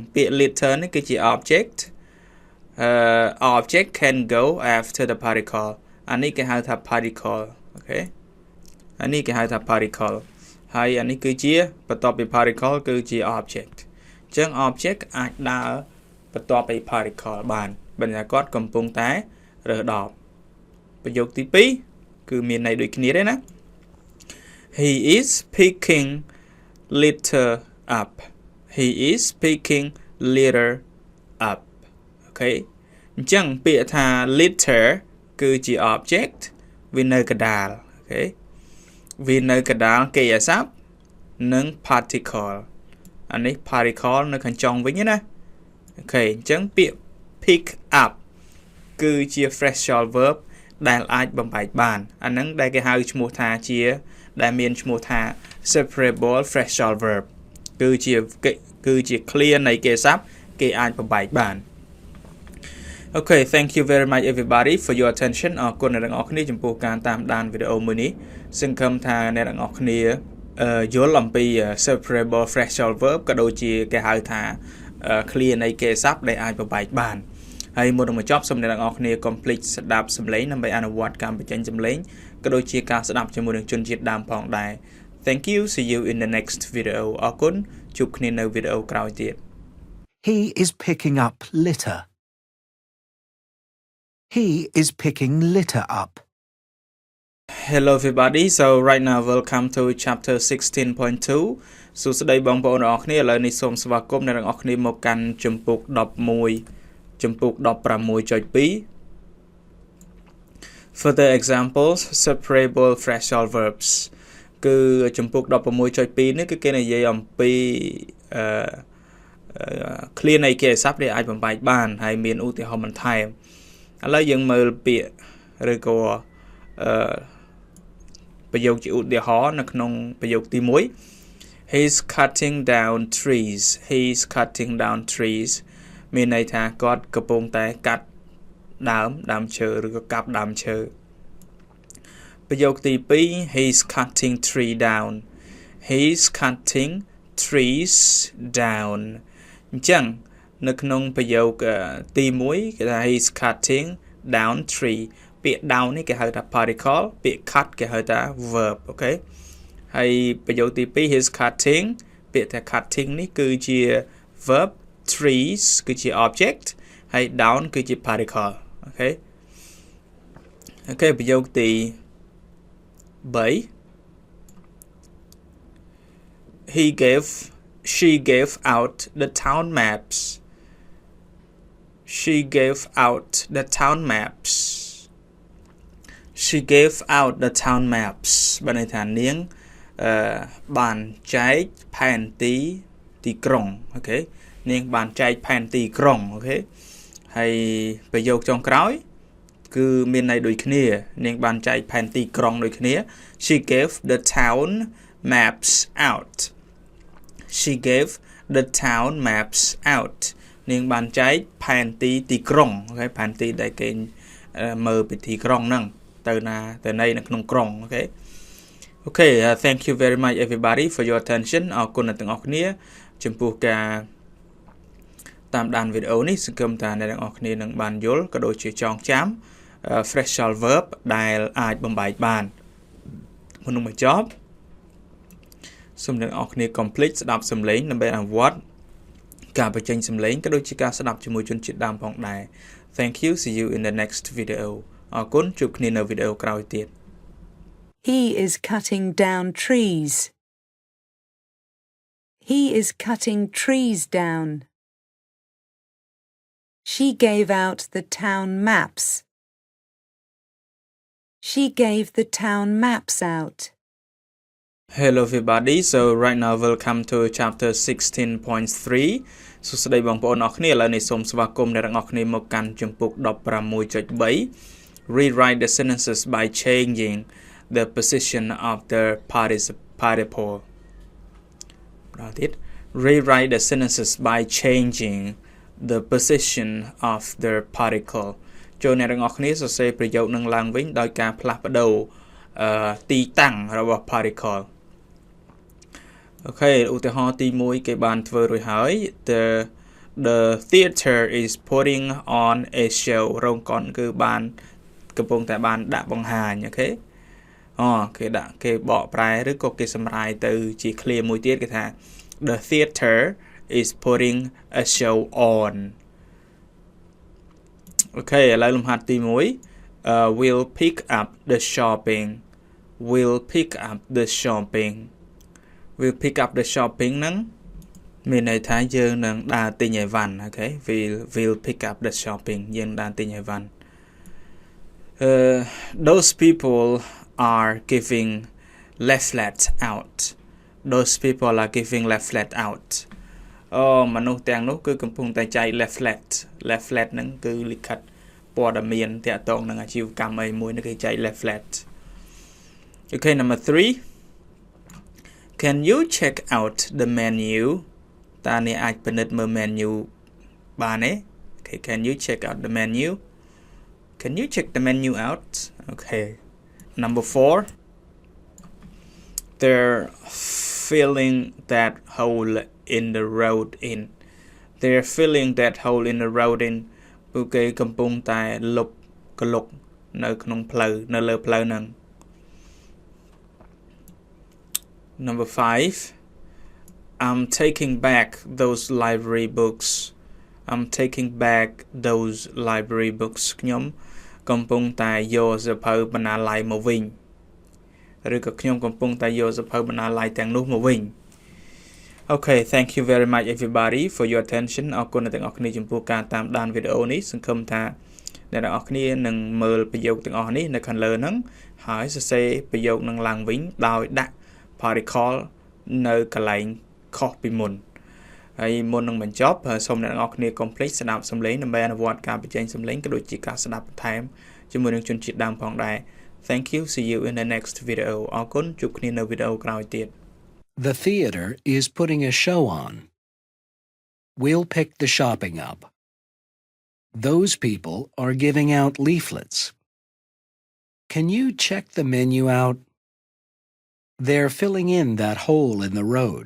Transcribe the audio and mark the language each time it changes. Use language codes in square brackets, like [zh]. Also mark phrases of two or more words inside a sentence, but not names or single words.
[km] ពាក្យ litter នេះគឺជា [en] object object can go after the particle [km] អានេះគេហៅថា particle អូខេអានេះគេហៅថា particle ហើយអានេះគឺជាបន្ទាប់ពី particle គឺជា object អញ្ចឹង object អាចដើរបន្ទាប់ពី particle បានបញ្ជាគាត់កំពុងតែរើសដបប្រយោគទី2គឺមានន័យដូចគ្នាទេណា [en] He is picking litter up. He is picking litter up. Okay. [km] អញ្ចឹងពាក្យថា litter គឺជា object វានៅកណ្ដាលអូខេវានៅកណ្ដាលគេអាស័ព្ទនិង particle អានេះ particle នៅខាងចុងវិញណាអូខេអញ្ចឹងពាក្យ [en] pick up [km] គឺជា [en] phrasal verb [km] ដែល អាចបំបែកបានអាហ្នឹងដែលគេហៅឈ្មោះថាជាដែលមានឈ្មោះថា [en] separable phrasal verb [km] គឺជា clear នៃគេអាស័ព្ទគេអាចបំបែកបាន [en] Okay, thank you very much everybody for your attention [km] អរគុណអ្នកទាំងអស់គ្នាចំពោះការតាមដានវីដេអូមួយនេះសង្ឃឹមថាអ្នកទាំងអស់គ្នាយល់អំពី [en] separable phrasal verb [km] ក៏ដូចជាគេហៅថា clear នៃគេអាស័ព្ទដែលអាចបំបែកបានហើយមុននឹងបញ្ចប់សូមអ្នកទាំងអស់គ្នា complete ស្ដាប់សំឡេងដើម្បីអនុវត្តការបញ្ចេញសំឡេងក៏ដូចជាការស្ដាប់ជាមួយនឹងជនជាតិដើមផងដែរ [en] Thank you, see you in the next video [km] អរគុណជួបគ្នានៅវីដេអូក្រោយទៀត [en] He is picking up litter. He is picking litter up. Hello everybody, so right now welcome to chapter 16.2 [km] សួស្តីបងប្អូនទាំងអស់គ្នាឥឡូវនេះសូមស្វាគមន៍អ្នកទាំងអស់គ្នាមកកាន់ជំពូក11ជំពូក16.2 [en] Further examples separable phrasal verbs [km] គឺជំពូក16.2នេះគឺគេនិយាយអំពី ឃ្លានៃគេស័ព្ទដែលអាចបំបែកបានហើយមានឧទាហរណ៍បន្ថែមឥឡូវយើងមើលពាក្យឬក៏ប្រយោគជាឧទាហរណ៍នៅក្នុងប្រយោគទី1 [en] He's cutting down cutting down trees [km] មានន័យថាគាត់កំពុងតែកាត់ដើមឈើឬក៏កាប់ដើមឈើប្រយោគទី [en] 2 He's cutting he's cutting trees down [km] អញ្ចឹងនៅក្នុងប្រយោគទី1គេថា [en] He's cutting down tree [km] ពាក្យ down នេះគេហៅថា particle ពាក្យ cut គេហៅថា verb អូខេហើយប្រយោគទី2 [en] he's cutting [km] ពាក្យថា cutting នេះគឺជា verb trees គឺជា object ហើយ down គឺជា particle អូខេ ប្រយោគទី3 [en] she gave out the town maps She gave out the town maps [km] បានន័យថានាងបានចែកផែនទីក្រុងអូខេនាងបានចែកផែនទីក្រុងអូខេហើយប្រយោគចុងក្រោយគឺមានន័យដូចគ្នានាងបានចែកផែនទីក្រុងដូចគ្នា She [en] gave the town maps out She gave the town maps out [km] នាងបានចែកផែនទីក្រុងអូខេផែនទីដែលគេមើលពីទីក្រុងហ្នឹងទៅ ណីនៅក្នុងក្រុងអូខេ [en] Okay thank you very much everybody for your attention [km] អរគុណអ្នកទាំងអស់គ្នាចំពោះការតាម ដានវីដេអូនេះសង្ឃឹមថាអ្នកទាំងអស់គ្នានឹងបានយល់ក៏ដូចជាចងចាំ [en] phrasal verb [km] ដែលអាចបំបែកបានមុននឹងបញ្ចប់សូមអ្នកទាំងអស់គ្នា complete ស្ដាប់សំឡេងដើម្បីអនុវត្តការបញ្ចេញសំឡេងក៏ដូចជាការស្ដាប់ជាមួយជនជាតិដើមផងដែរ [en] Thank you see you in the next video [km] អរគុណជួបគ្នានៅវីដេអូក្រោយទៀត [en] He is cutting down trees. He is cutting trees down. She gave out the town maps. She gave the town maps out. Hello everybody, so right now welcome to chapter 16.3 [km] សួស្តីបងប្អូនអរគ្នាឥឡូវនេះសូមស្វាគមន៍អ្នកទាំងអស់គ្នាមកកាន់ជំពូក16.3 [en] Rewrite the sentences by changing the position of the participle. Rewrite the sentences by changing the position of the particle. [km] ចូលអ្នកទាំងអស់គ្នាសរសេរប្រយោគនឹងឡើងវិញដោយការផ្លាស់ប្ដូរទីតាំងរបស់ particle. អូខេឧទាហរណ៍ទី1គេបានធ្វើរួចហើយ [en] The theater is putting on a show [km] រោងកុនគឺបានកំពុងតែបានដាក់បង្ហាញអូខេគេបកប្រែឬក៏គេសម្រាយទៅជាឃ្លាមួយទៀតគេថា [en] The theater is putting a show on [km] អូខេឥឡូវលំហាត់ទី1 [en] We'll pick up the shopping We'll pick up the shopping [km] ហ្នឹងមានន័យថាយើងនឹងដើរទិញអីវ៉ាន់អូខេ [en] We'll pick up the shopping [km] យើងដើរទិញអីវ៉ាន់ [en] Those people are giving leaflets out. Those people are giving leaflet out. [km] មនុស្សទាំងនោះគឺកំពុងតែចែក leaflet ហ្នឹងគឺលិខិតព័ត៌មានទាក់ទងនឹងអាជីវកម្មអីមួយនឹងគេចែក leaflet. [en] Okay, number 3. Can you check out the menu? [km] តើអ្នកអាចពិនិត្យមើល menu បានទេ [en] Okay, can you check out the menu? Can you check the menu out? Okay. Number 4. They're filling that hole in the road in. They're filling that hole in the road in. [km] ពួកគេកំពុងតែលុបកលុកនៅក្នុងផ្លូវនៅលើផ្លូវហ្នឹង [en] Number 5. I'm taking back those library books. I'm taking back those library books. [km] ខ្ញុំកំពុងតែយកសៀវភៅបណ្ណាល័យមកវិញឬក៏ខ្ញុំកំពុងតែយកសភៅបណ្ណាល័យទាំងនោះមកវិញ [en] Okay, thank you very much everybody for your attention [km] អរគុណអ្នកទាំងអស់គ្នាចំ ពោះការតាមដានវីដេអូនេះសង្ឃឹមថាអ្នកទាំងអស់គ្នានឹងមើលប្រយោគទាំងអស់នេះនៅខាងលើហ្នឹងហើយសរសេរប្រយោគនឹងឡើងវិញដោយដាក់ particle នៅកន្លែងខុសពីមុនហើយមុននឹងបញ្ចប់សូមអ្នកទាំងអស់គ្នាកុំភ្លេចស្ដាប់សំឡេងដើម្បីអនុវត្តការបញ្ចេញសំឡេងក៏ដូចជាការស្ដាប់បន្ថែមជាមួយនឹងជនជាតិដើមផងដែរ [en] Thank you, see you in the next video [km] អរគុណជួបគ្នានៅវីដេអូក្រោយទៀត [en] The theater is putting a show on. We'll pick the shopping up. Those people are giving out leaflets. Can you check the menu out? They're filling in that hole in the road.